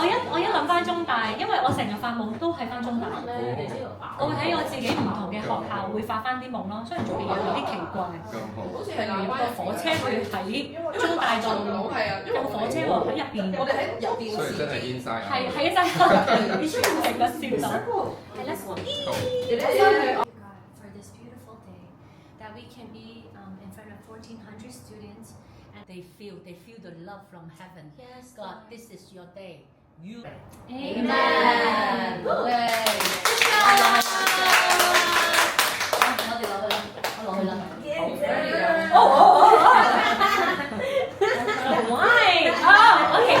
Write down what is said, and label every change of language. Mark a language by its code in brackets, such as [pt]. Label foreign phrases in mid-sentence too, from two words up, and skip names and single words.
[yue] 我一諗翻中大，因為我成日發夢都係翻中大咧，我會喺我自己唔同嘅學校會發翻啲夢咯。雖然做嘅嘢有啲奇怪，例如有個火車會喺中大度。有火車喎喺入邊，我哋喺入邊，所以真係 inside。係啊真係，以前成個笑到。 [en] 係啦 ，For this beautiful day, that we can be in front of 1,400 students, and they feel the love from heaven. Yes, God, this is your day. You. Amen. [yue] 好嘅。我落去啦。 [en] Why? Oh, okay.